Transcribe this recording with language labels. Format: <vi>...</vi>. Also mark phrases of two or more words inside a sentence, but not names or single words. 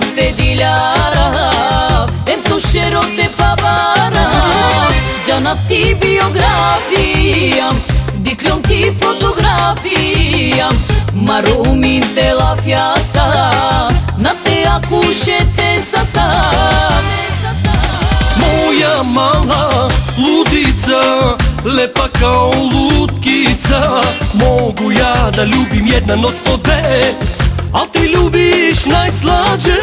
<rom>te diljara, em tu šerote pavara, džanav ti biografijam, dikljom ti fotografijam, marumin te la fjasa, na te akušete sasa.</rom> <sr>Moja mala ludica, lepa kao lutkica, mogu ja da ljubim jedna noć po dve, al ti ljubiš najslađe.</sr>